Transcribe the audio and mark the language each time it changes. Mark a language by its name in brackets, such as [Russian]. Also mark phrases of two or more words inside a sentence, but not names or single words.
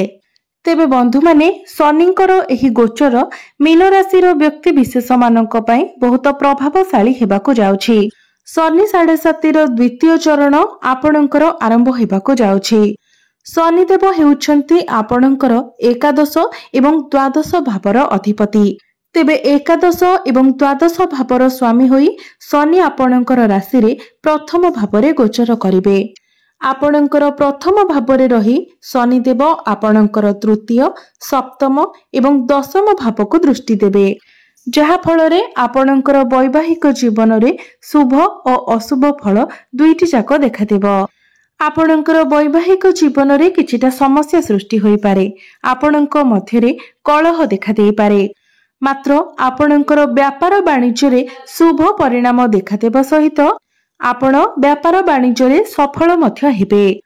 [Odia] ତେବେ ବନ୍ଧୁ ମାନେ ଶନିଙ୍କର ଏହି ଗୋଚର ମୀନ ରାଶି ର ବ୍ୟକ୍ତି ବିଶେଷ ମାନଙ୍କ ପାଇଁ ବହୁତ ପ୍ରଭାବଶାଳୀ ହେବାକୁ ଯାଉଛି। ଶନି 7.5 ର ଦ୍ୱିତୀୟ ଚରଣ ଆପଣଙ୍କର ଆରମ୍ଭ ହେବାକୁ ଯାଉଛି। ଶନିଦେବ ହେଉଛନ୍ତି ଆପଣଙ୍କର ଏକାଦଶ ଏବଂ ଦ୍ୱାଦଶ ଭାବର ଅଧିପତି। ତେବେ ଏକାଦଶ ଏବଂ ଦ୍ୱାଦଶ ଭାବର ସ୍ୱାମୀ ହୋଇ ଶନି ଆପଣଙ୍କର ରାଶି ରେ ପ୍ରଥମ ଭାବରେ ଗୋଚର କରିବେ। ଆପଣଙ୍କର ପ୍ରଥମ ଭାବରେ ରହି ଶନିଦେବ ଆପଣଙ୍କର ତୃତୀୟ, ସପ୍ତମ ଏବଂ ଦଶମ ଭାବକୁ ଦୃଷ୍ଟି ଦେବେ, ଯାହା ଫଳରେ ଆପଣଙ୍କର ବୈବାହିକ ଜୀବନ ରେ ଶୁଭ ଓ ଅଶୁଭ ଫଳ ଦୁଇଟି ଯାକ ଦେଖାଦେବ। ଆପଣଙ୍କର ବୈବାହିକ ଜୀବନ ରେ କିଛିଟା ସମସ୍ୟା ସୃଷ୍ଟି ହୋଇ ପାରେ, ଆପଣଙ୍କ ମଧ୍ୟରେ କଳହ ଦେଖା ଦେଇ ପାରେ। ମାତ୍ର ଆପଣଙ୍କର ବ୍ୟାପାର ବାଣିଜ୍ୟ ରେ ଶୁଭ ପରିଣାମ ଦେଖାଦେବ ସହିତ ଆପଣ ବ୍ୟାପାର ବାଣିଜ୍ୟ ରେ ସଫଳ ମଧ୍ୟ ହେବେ।